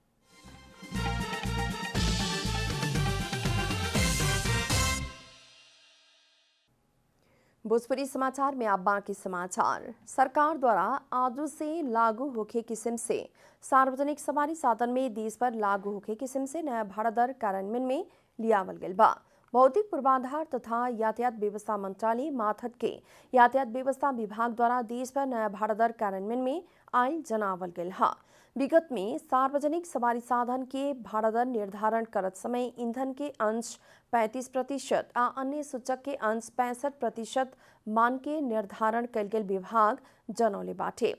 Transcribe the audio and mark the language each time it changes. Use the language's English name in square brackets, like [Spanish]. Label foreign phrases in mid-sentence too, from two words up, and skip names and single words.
[Bhojpuri] भोजपुरी समाचार में आप बाकी समाचार। सरकार द्वारा आज से लागू होखे किस्म से सार्वजनिक सवारी साधन में देश भर लागू होखे किस्म से नया भाड़ा दर कार्यान्वयन में लियावल गइल बा। भौतिक पूर्वाधार तथा यातायात व्यवस्था मंत्रालय माथद के यातायात व्यवस्था विभाग द्वारा देश भर नया भाड़ा दर कार्यान्वयन में आयल जनावल गइल है। विगत में सार्वजनिक सवारी साधन के भाड़ा दर निर्धारण करत समय ईंधन के अंश 35% आ अन्य सूचक के अंश 65% मान के निर्धारण कल गेल विभाग जनौले बाटे।